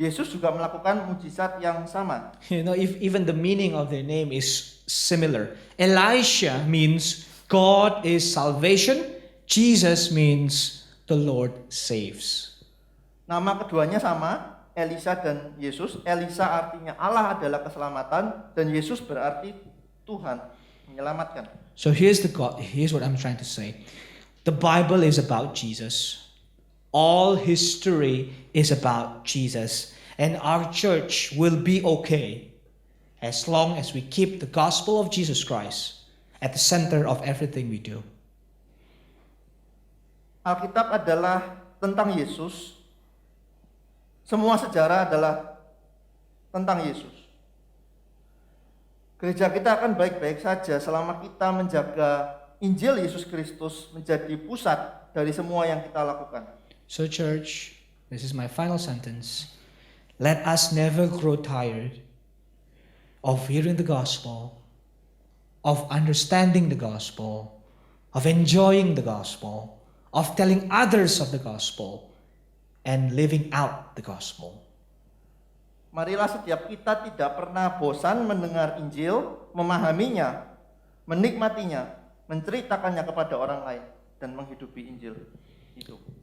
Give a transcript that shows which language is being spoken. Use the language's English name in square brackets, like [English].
[Indonesian] Yesus juga melakukan mujizat yang sama. [English] You know, if even the meaning of their name is similar. Elisha means God is salvation. Jesus means the Lord saves. [Indonesian] Nama keduanya sama, Elisa dan Yesus. Elisa artinya Allah adalah keselamatan, dan Yesus berarti Tuhan menyelamatkan. [English] So here's what I'm trying to say. The Bible is about Jesus. All history is about Jesus. And our church will be okay as long as we keep the gospel of Jesus Christ at the center of everything we do. [Indonesian] Alkitab adalah tentang Yesus. Semua sejarah adalah tentang Yesus. Gereja kita akan baik-baik saja selama kita menjaga Injil Yesus Kristus menjadi pusat dari semua yang kita lakukan. [English] So church, this is my final sentence. Let us never grow tired of hearing the gospel, of understanding the gospel, of enjoying the gospel, of telling others of the gospel, and living out the gospel. [Indonesian] Marilah setiap kita tidak pernah bosan mendengar Injil, memahaminya, menikmatinya, menceritakannya kepada orang lain, dan menghidupi Injil itu.